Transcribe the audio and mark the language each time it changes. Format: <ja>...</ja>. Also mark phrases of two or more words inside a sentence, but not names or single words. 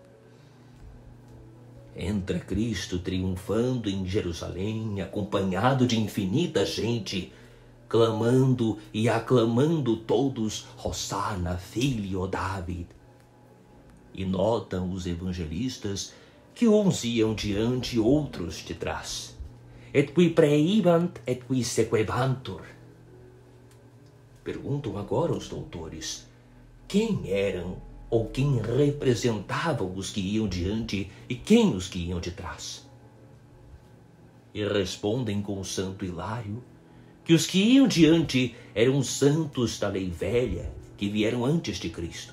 <pt>Entra Cristo triunfando em Jerusalém, acompanhado de infinita gente, clamando e aclamando todos, Hosana, filho David. E notam os evangelistas que uns iam diante e outros de trás.</pt> <la>Et qui praebant et qui sequebantur.</la> <pt>Perguntam agora os doutores, quem eram ou quem representavam os que iam diante e quem os que iam de trás? E respondem com o santo Hilário que os que iam diante eram os santos da lei velha que vieram antes de Cristo.</pt>